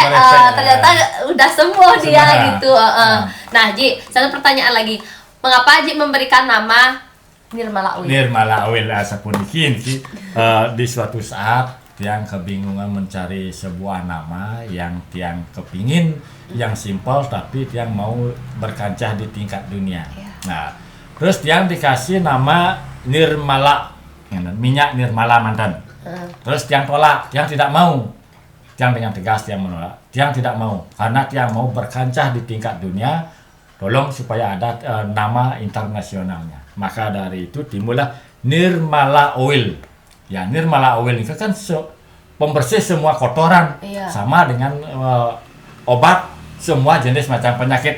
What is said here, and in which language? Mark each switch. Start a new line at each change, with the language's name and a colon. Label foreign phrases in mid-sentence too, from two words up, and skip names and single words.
Indonesian: Ternyata udah sembuh dia gitu. Nah Ji, satu pertanyaan lagi, mengapa Ji memberikan nama Nirmala Oil? Nirmala Oil
Balinese: asapun iki
Indonesian: di suatu saat tiang kebingungan mencari sebuah nama yang tiang kepingin yang simpel tapi tiang mau berkancah di tingkat dunia. Nah, terus tiang dikasih nama Nirmala, minyak Nirmala mantan. Terus tiang tolak, tiang tidak mau. Tiang dengan tegas tiang menolak. Tiang tidak mau karena tiang mau berkancah di tingkat dunia. Tolong supaya ada nama internasionalnya. Maka dari itu timbullah Nirmala Oil. Ya, Nirmala Oil itu kan pembersih semua kotoran, sama dengan obat semua jenis macam penyakit.